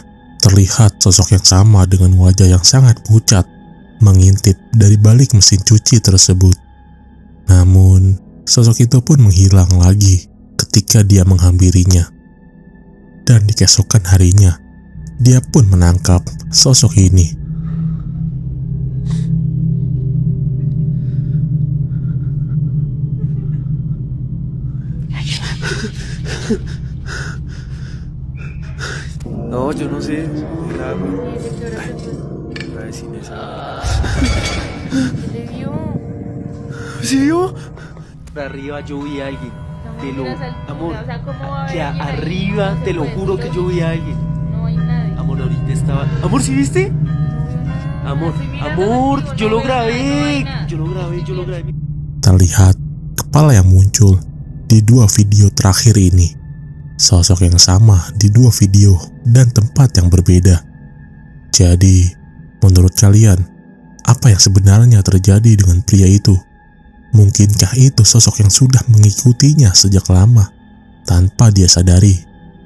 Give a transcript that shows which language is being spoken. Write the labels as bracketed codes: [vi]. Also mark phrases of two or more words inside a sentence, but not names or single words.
[id] Terlihat sosok yang sama dengan wajah yang sangat pucat mengintip dari balik mesin cuci tersebut. Namun, sosok itu pun menghilang lagi ketika dia menghampirinya. Dan di keesokan harinya, dia pun menangkap sosok ini. [es] No, yo no sé. Era agua. Iba a decir esa. ¿Le vio? ¿Sí vio? De arriba yo vi a alguien. Te lo, amor, O sea, ¿cómo va a que haber alguien ahí? arriba, No se te lo puede, juro que yo vi a alguien. No hay nadie. Amor, ahorita estaba. Amor, ¿sí viste? Amor, Estoy mirando amor, contigo, yo no lo veo nada, no grabé. hay nada. Yo lo grabé, yo lo grabé. [id] Terlihat kepala yang muncul di dua video terakhir ini. Sosok yang sama di dua video dan tempat yang berbeda. Jadi, menurut kalian, apa yang sebenarnya terjadi dengan pria itu? Mungkinkah itu sosok yang sudah mengikutinya sejak lama tanpa dia sadari?